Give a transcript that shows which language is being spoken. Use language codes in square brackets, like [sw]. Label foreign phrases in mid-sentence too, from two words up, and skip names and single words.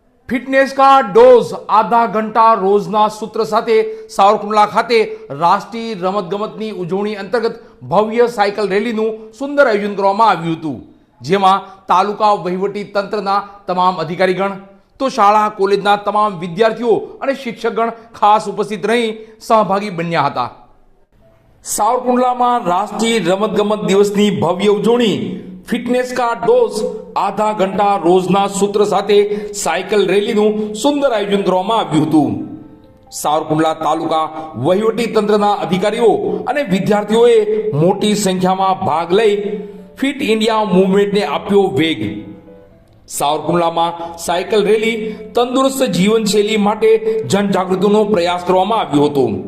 [hi] फिटनेस का डोज आधा घंटा रोजना सूत्र [gu] સાથે સાવરકુંડલા ખાતે રાષ્ટ્રીય રમતગમતની ઉજવણી અંતર્ગત ભવ્ય સાયકલ રેલીનું સુંદર આયોજન કરવામાં આવ્યું હતું, જેમાં તાલુકા વહીવટી તંત્રના તમામ અધિકારીગણ તો શાળા કોલેજના તમામ વિદ્યાર્થીઓ અને શિક્ષકગણ ખાસ ઉપસ્થિત રહી સહભાગી બન્યા હતા। સાવરકુંડલામાં રાષ્ટ્રીય રમતગમત દિવસની ભવ્ય ઉજવણી [hi] फिटनेस का डोज आधा घंटा रोजना सूत्र [gu] સાથે સાયકલ રેલીનું સુંદર આયોજન કરવામાં આવ્યું હતું। સાવરકુંડલા તાલુકા વહીવટી તંત્રના અધિકારીઓ અને વિદ્યાર્થીઓએ મોટી સંખ્યામાં ભાગ લઈ ફિટ ઇન્ડિયા મૂવમેન્ટને આપ્યો વેગ। સાવરકુંડલામાં સાયકલ રેલી તંદુરસ્ત જીવનશૈલી માટે જનજાગૃતિનો પ્રયાસ કરવામાં આવ્યો હતો।